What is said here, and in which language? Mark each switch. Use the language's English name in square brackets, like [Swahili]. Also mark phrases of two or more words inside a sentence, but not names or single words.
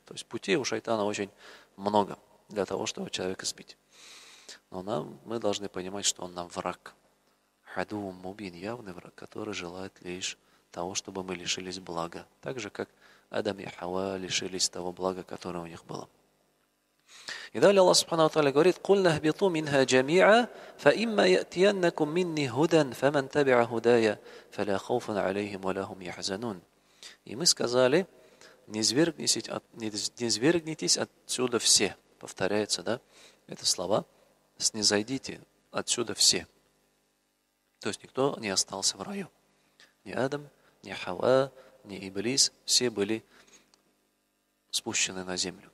[Russian] То есть путей у шайтана очень много для того, чтобы человека сбить. Но мы должны понимать, что он нам враг. [Arabic] عدو مبين, [Russian] явный враг, который желает лишь того, чтобы мы лишились блага. Так же, как Адам и Хава лишились того блага, которое у них было. И далее [Arabic] الله سبحانه وتعالى говорит: «قلنا اهبطوا منها جميعا فإما يأتينكم مني هدى فمن تبع هداي, فلا خوف عليهم ولا هم يحزنون». [Russian] И мы сказали, не свергнитесь отсюда все. Повторяется, да? Это слова. Снизойдите отсюда все. То есть никто не остался в раю. Ни Адам, ни Хава, ни Иблис, все были спущены на землю.